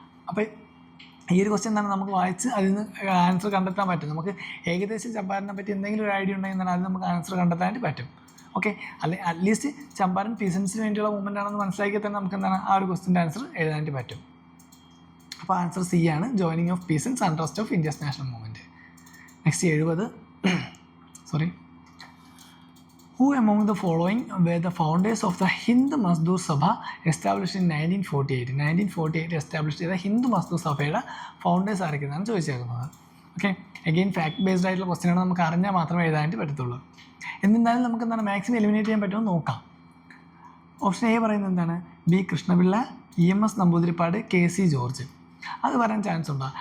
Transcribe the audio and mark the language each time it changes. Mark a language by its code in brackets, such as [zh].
[ml] അപ്പോൾ ഈ ഒരു ക്വസ്റ്റ്യൻ എന്താണ് നമുക്ക് വായിച്ച് അതിൽ നിന്ന് ആൻസർ കണ്ടെത്താൻ പറ്റും. നമുക്ക് ഏകദേശം ചമ്പാരനെ പറ്റി എന്തെങ്കിലും ഒരു ഐഡിയ ഉണ്ടെങ്കിൽ അത് നമുക്ക് ആൻസർ കണ്ടെത്താനായിട്ട് പറ്റും. ഓക്കെ, അറ്റ്ലീസ്റ്റ് ചമ്പാരൻ പീസൻസിന് വേണ്ടിയുള്ള മൂവ്മെൻ്റ് ആണെന്ന് മനസ്സിലാക്കിയാൽ തന്നെ നമുക്ക് എന്താണ് ആ ഒരു ക്വസ്റ്റിൻ്റെ ആൻസർ എഴുതാനായിട്ട് പറ്റും. അപ്പോൾ ആൻസർ സി ആണ്, [en] Joining of peasants and rest of India's national movement. Next 70 Who among the following were the founders of the Hindu Mazdoor Sabha established in 1948? [ml] 1948 established ചെയ്ത ഹിന്ദു മസ്ദൂർ സഭയുടെ ഫൗണ്ടേഴ്സ് ആരൊക്കെയാണ് ചോദിച്ചേക്കുന്നത്. ഓക്കെ, അഗെയിൻ ഫാക്ട് ബേസ്ഡ് ആയിട്ടുള്ള ക്വസ്റ്റ്യനാണ്, നമുക്ക് അറിഞ്ഞാൽ മാത്രമേ എഴുതാനായിട്ട് പറ്റത്തുള്ളൂ. എന്നിരുന്നാലും നമുക്ക് എന്താണ് മാക്സിമം എലിമിനേറ്റ് ചെയ്യാൻ പറ്റുമോ നോക്കാം. ഓപ്ഷൻ എ പറയുന്നത് എന്താണ്? B Krishnapillai, EMS Namboodiripad, KC George. അത് വരാൻ ചാൻസ് ഉണ്ടോ?